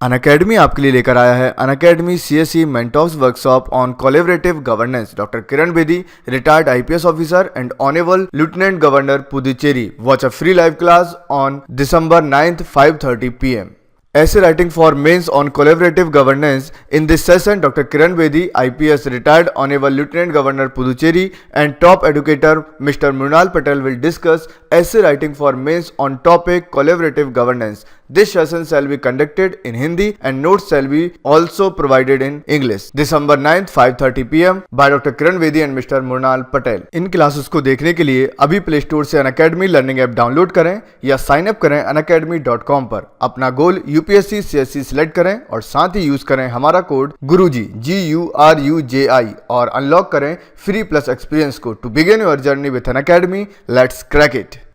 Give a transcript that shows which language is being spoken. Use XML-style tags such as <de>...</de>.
<en>Unacademy</en> <hi>आपके लिए लेकर आया है</hi> <en>Unacademy CSE mentors workshop on collaborative governance. Doctor Kiran Bedi, retired IPS officer and honourable lieutenant governor Puducherry. Watch a free live class on December 9th 5:30 PM. Essay writing for mains on collaborative governance. In this session, Dr. Kiran Bedi, IPS retired honorable Lieutenant Governor Puducherry and top educator Mr. Mrunal Patel will discuss essay writing for mains on topic collaborative governance. This session shall be conducted in Hindi and notes shall be also provided in English. December 9th 5:30 PM by Dr. Kiran Bedi and Mr. Mrunal Patel.</en> <hi>In classes को देखने के लिए अभी play store से Unacademy learning app download करें या sign up करें unacademy.com पर। अपना गोल UPSC CSE सिलेक्ट करें और साथ ही यूज करें हमारा कोड गुरुजी GURUJI और अनलॉक करें फ्री प्लस एक्सपीरियंस को</hi> <en>To begin your journey with Unacademy. Let's crack it.</en>